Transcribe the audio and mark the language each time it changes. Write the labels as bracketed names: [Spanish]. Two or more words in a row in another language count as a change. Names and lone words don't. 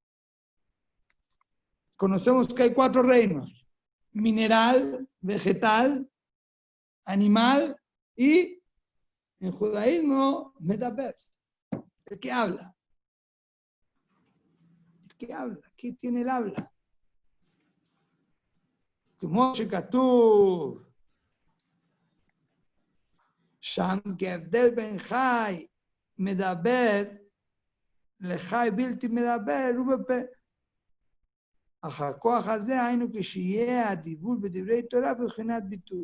[Spanish] Conocemos que hay 4 reinos: mineral, vegetal, animal y, en judaísmo, medaber, el que habla. El que habla, ¿qué tiene el habla? [Hebrew] Como שכתוב, שם כהבדל בין חי מדבר לחי בלתי מדבר הוא בפה. אך הכוח הזה היינו כשיהיה הדיבור בדברי תורה בבחינת ביטוי.